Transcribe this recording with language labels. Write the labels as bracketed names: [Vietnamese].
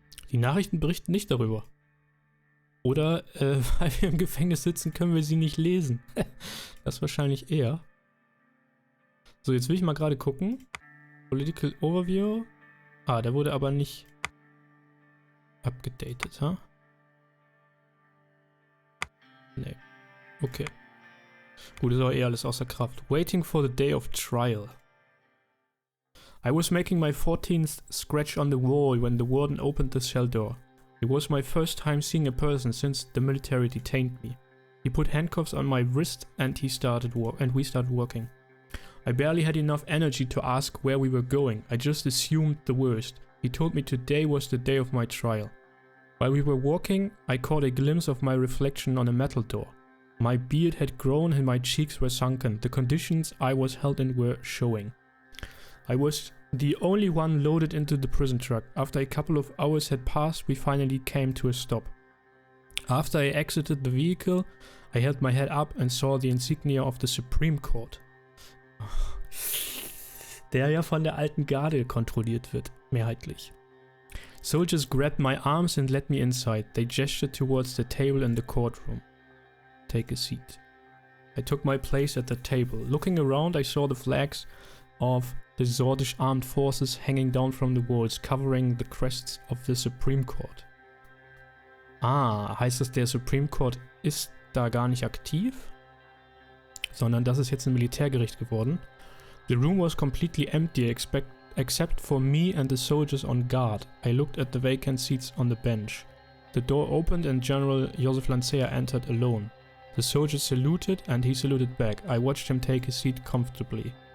[German] Die Nachrichten berichten nicht darüber. Oder, weil wir im Gefängnis sitzen, können wir sie nicht lesen. Das wahrscheinlich eher. So, jetzt will ich mal gerade gucken. Political Overview. Ah, der wurde aber nicht abgedatet, ha? Nee. Okay. Gut, ist aber eher alles außer Kraft. [English] Waiting for the day of trial. I was making my 14th scratch on the wall when the warden opened the cell door. It was my first time seeing a person since the military detained me. He put handcuffs on my wrist and we started working. I barely had enough energy to ask where we were going. I just assumed the worst. He told me today was the day of my trial. While we were walking, I caught a glimpse of my reflection on a metal door. My beard had grown and my cheeks were sunken. The conditions I was held in were showing. I was the only one loaded into the prison truck. After a couple of hours had passed, we finally came to a stop. After I exited the vehicle, I held my head up and saw the insignia of the Supreme Court. [German] Der ja von der alten Garde kontrolliert wird, mehrheitlich. [English] Soldiers grabbed my arms and led me inside. They gestured towards the table in the courtroom. Take a seat. I took my place at the table. Looking around, I saw the flags of the Sordish armed forces hanging down from the walls, covering the crests of the Supreme Court. [German] Ah, heißt das, der Supreme Court ist da gar nicht aktiv? Sondern das ist jetzt ein Militärgericht geworden. [English] The room was completely empty except for me and the soldiers on guard. I looked at the vacant seats on the bench. The door opened and General Joseph Lancea entered alone. The soldier saluted and he saluted back. I watched him take his seat comfortably.